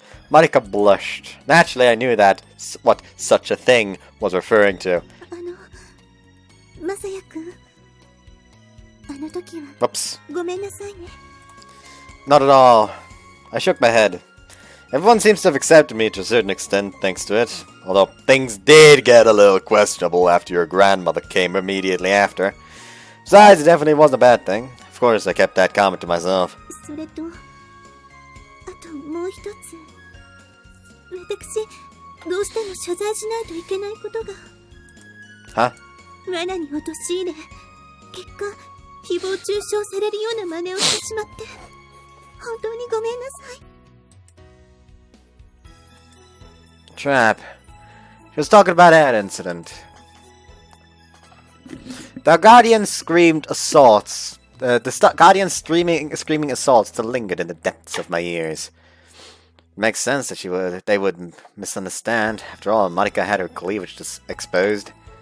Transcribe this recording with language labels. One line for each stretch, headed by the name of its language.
English: Marika blushed. Naturally, I knew that what such a thing was referring to.
Japanese: マサヤ君。あの時は、
English: Whoops.
Japanese: ごめんなさいね。
English: not at all. I shook my head. Everyone seems to have accepted me to a certain extent thanks to it, although things did get a little questionable after your grandmother came immediately after. Besides, it definitely wasn't a bad thing. Of course, I kept that comment to myself.
Japanese: それと、あともう一つ。私、どうしても謝罪しないといけないことが。は？罠に陥れ、結果、誹謗中傷されるような真似をしてしまって、本当にごめんなさい。
English: Trap. She was talking about that incident. The Guardian screamed assaults. The Guardian screaming assaults still lingered in the depths of my ears. It makes sense that they would misunderstand. After all, Marika had her cleavage just exposed.